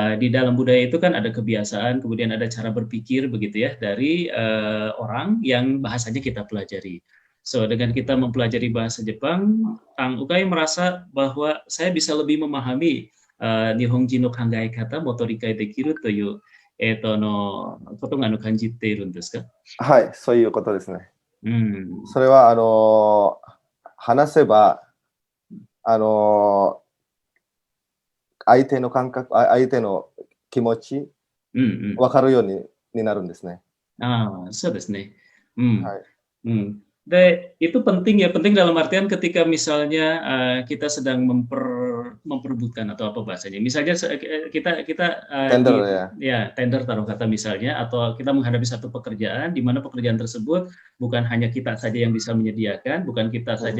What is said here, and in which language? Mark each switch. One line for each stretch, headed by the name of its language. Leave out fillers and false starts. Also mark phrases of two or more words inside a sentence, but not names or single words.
Indonesian: Di dalam budaya itu kan ada kebiasaan, kemudian ada cara berpikir begitu ya dari orang yang bahasanya kita pelajari. So dengan kita mempelajari bahasa Jepang, Kang Ukai merasa bahwa saya bisa lebih memahami
Japanese: 日本人の考え方も理解できるということが感じているんですか？はい、そういうことですね。うん。それは話せば、あの、相手の感覚相手の気持ちうんうん。分かるようになるんですね。そうですね. Hmm, はい。 hmm.
Indonesian: Itu penting ya, penting dalam artian ketika misalnya, kita sedang memperebutkan atau apa bahasanya, misalnya kita kita, Tender ya? ya tender taruh kata misalnya, atau kita menghadapi satu pekerjaan, di mana pekerjaan tersebut bukan hanya kita saja yang bisa menyediakan, bukan kita saja